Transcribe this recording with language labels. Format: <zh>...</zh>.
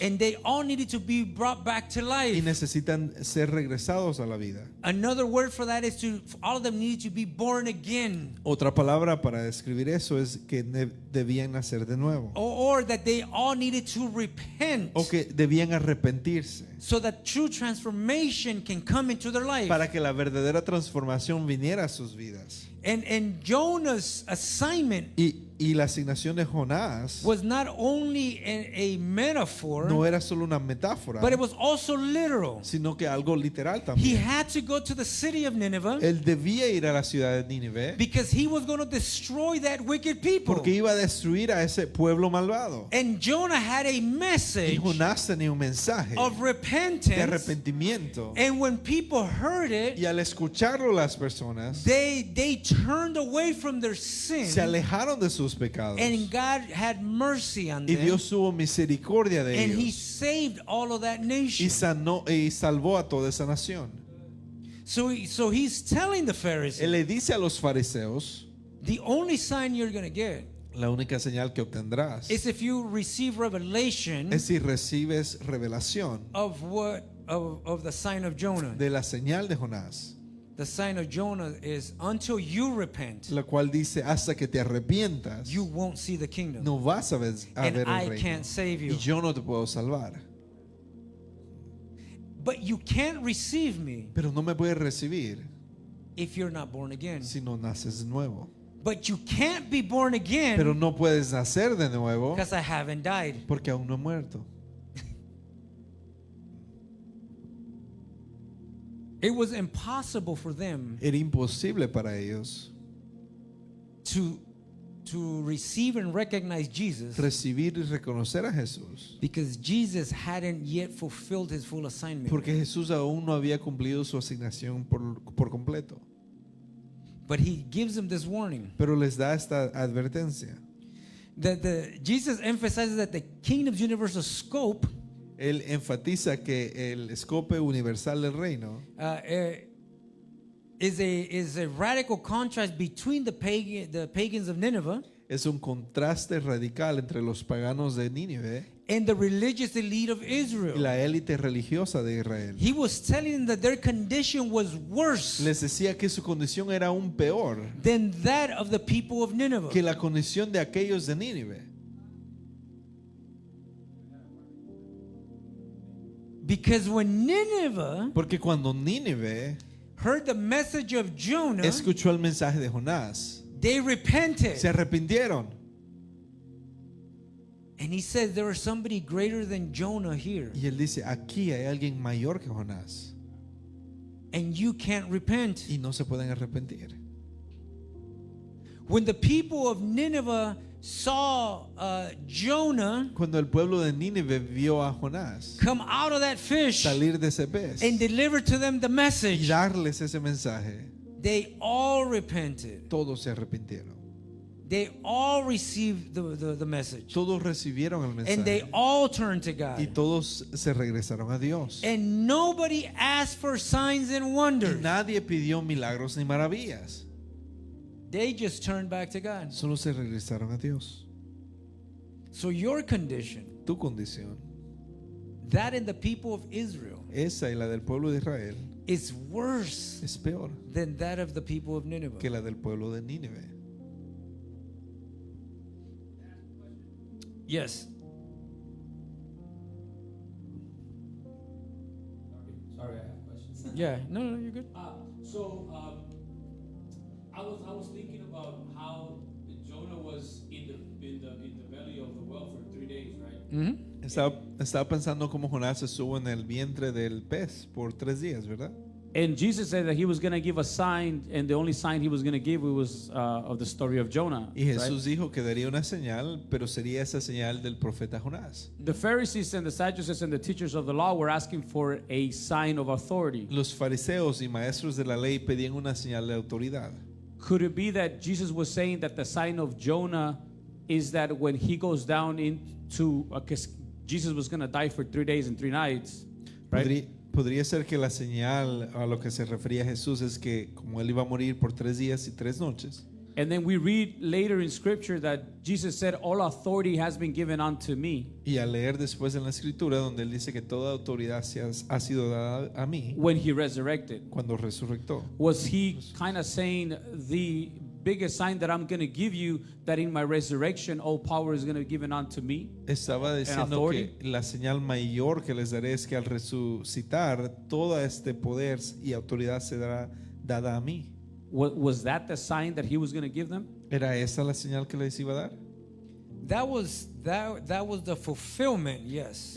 <en>and they all needed to be brought back to</en> <es>y</es> <en>life.</en> <es>necesitan ser regresados a la vida.</es> <en>Another word for that is all of them needed to be born again,</en> <es>Otra palabra para describir eso es que debían nacer de nuevo</es> <en>or that they all needed to repent,</en> <es>o que debían arrepentirse</es> <en>so that true transformation can come into their life.</en> <es>para que la verdadera transformación viniera a sus vidas.</es> <en>And Jonah's assignment</en> <es>Y la asignación de Jonás</es> <en>was not only a metaphor,</en> <es>no era solo una metáfora,</es> <en>but it was also literal.</en> <es>sino que algo literal también.</es> <en>had to go to the city of Nineveh</en> <es>Él debía ir a la ciudad de Nínive</es> <en>because he was going to destroy that wicked people.</en> <es>porque iba a destruir a ese pueblo malvado.</es> <en>And Jonah had a</en> <es>Y</es> <en>message</en> <es>Jonás tenía un mensaje</es> <en>of</en> <es>de</es> <en>repentance.</en> <es>arrepentimiento.</es> <en>And when people heard it,</en> <es>Y al escucharlo las personas</es> <en>they turned away from their sin,</en> <es>se alejaron de sus pecados.</es> <en>and God had mercy on</en> <es>Y</es> <en>them,</en> <es>Dios tuvo misericordia de</es> <en>and He</en> <es>ellos.</es> <en>saved all of that</en> <es>Y</es> <en>nation.</en> <es>sanó y salvó a toda esa nación.</es> <en>So He's telling the Pharisees,</en> <es>Él le dice a los fariseos,</es> <en>the only sign you're going to get</en> <es>la única señal que obtendrás</es> <en>is if you receive revelation</en> <es>es si recibes revelación</es> <en>of the sign of Jonah.</en> <es>de la señal de Jonás,</es> <en>The sign of Jonah is until you repent,</en> <es>la cual dice hasta que te arrepientas</es> <en>you won't see the kingdom.</en> <es>no vas a ver</es> <en>And</en> <es>el</es> <en>I</en> <es>reino</es> <en>can't save you.</en> <es>y yo no te puedo salvar.</es> <en>But you can't receive me</en> <es>Pero no me puedes recibir</es> <en>if you're not born again.</en> <es>si no naces de nuevo.</es> <en>But you can't be born</en> <es>Pero</es> <en>again</en> <es>no puedes nacer de nuevo</es> <en>because I haven't died.</en> <es>porque aún no he muerto.</es> <en>It was impossible for them</en> <es>Era imposible para ellos</es> <en>to receive and recognize Jesus</en> <es>recibir y reconocer a Jesús</es> <en>because Jesus hadn't yet fulfilled his full assignment.</en> <es>porque Jesús aún no había cumplido su asignación por completo.</es> <en>But he gives them this warning.</en> <es>Pero les da esta advertencia.</es> <en>Jesus emphasizes that the kingdom's universal scope</en> <es>Él enfatiza que el escope universal del reino</es> <en>is a radical contrast between the pagans of Nineveh</en> <es>es un contraste radical entre los paganos de Nínive</es> <en>and the religious elite of</en> <es>y</es> <en>Israel.</en> <es>la élite religiosa de Israel.</es> <en>He was telling them that their condition was worse</en> <es>Les decía que su condición era aún peor</es> <en>than that of the people of Nineveh.</en> <es>que la condición de aquellos de Nínive.</es> <en>Because when Nineveh</en> <es>Porque cuando Nínive</es> <en>heard the message of Jonah,</en> <es>escuchó el mensaje de Jonás,</es> <en>they repented.</en> <es>se arrepintieron.</es> <en>And he says there is somebody greater than Jonah here.</en> <es>Y él dice, aquí hay alguien mayor que Jonás</es> <en>And you can't repent.</en> <es>y no se pueden arrepentir.</es> <en>When the people of Nineveh saw Jonah</en> <es>Cuando el pueblo de Nínive vio a Jonás</es> <en>come out of that fish</en> <es>salir de ese pez</es> <en>and deliver to them the</en> <es>y</es> <en>message,</en> <es>darles ese mensaje,</es> <en>they all repented.</en> <es>todos se arrepintieron.</es> <en>They all received the message.</en> <es>Todos recibieron el</es> <en>And they</en> <es>mensaje</es> <en>all turned to</en> <es>y</es> <en>God.</en> <es>todos se regresaron a Dios.</es> <en>And nobody asked for signs and</en> <es>Y</es> <en>wonders.</en> <es>nadie pidió milagros ni maravillas.</es> <en>They just turned back to God.</en> <es>Solo se regresaron a Dios.</es> <en>So your condition,</en> <es>Tu condición,</es> <en>that in the people of Israel,</en> <es>esa y la del pueblo de Israel,</es> <en>is worse</en> <es>es peor</es> <en>than that of the people of Nineveh.</en> <es>que la del pueblo de Nínive.</es> <en>Yes. Sorry, I have questions. Yeah. No, you're good. I was thinking about how Jonah was in the belly of the whale for 3 days, right? Mm-hmm.</en> <es>Estaba pensando cómo Jonás estuvo en el vientre del pez por 3 días, ¿verdad?</es> <en>And Jesus said that he was going to give a sign, and the only sign he was going to give was of the story of Jonah.</en> <es>Y Jesús</es> <en>right?</en> <es>dijo que daría una señal, pero sería esa señal del profeta Jonás.</es> <en>The Pharisees and the Sadducees and the teachers of the law were asking for a sign of authority.</en> <es>Los fariseos y maestros de la ley pedían una señal de autoridad.</es> <en>Could it be that Jesus was saying that the sign of Jonah is that when he goes down into, because Jesus was going to die for 3 days and 3 nights, right?</en> <es>Podría ser que la señal a lo que se refería Jesús es que como él iba a morir por 3 días y 3 noches.</es> <en>And then we read later in scripture that Jesus said, all authority has been given unto me.</en> <es>Y al leer después en la escritura donde él dice que toda autoridad ha sido dada a mí</es> <en>When he resurrected.</en> <es>cuando resucitó.</es> <en>Was he kind of saying the biggest sign that I'm going to give you, that in my resurrection all power is going to be given unto me?</en> <es>Estaba diciendo</es> <en>authority.</en> <es>que la señal mayor que les daré es que al resucitar todo este poder y autoridad se dará dada a mí.</es> <en>Was that the sign that he was going to give them?</en> <es>¿Era esa la señal que les iba a dar?</es> <en>That was the fulfillment, yes.</en>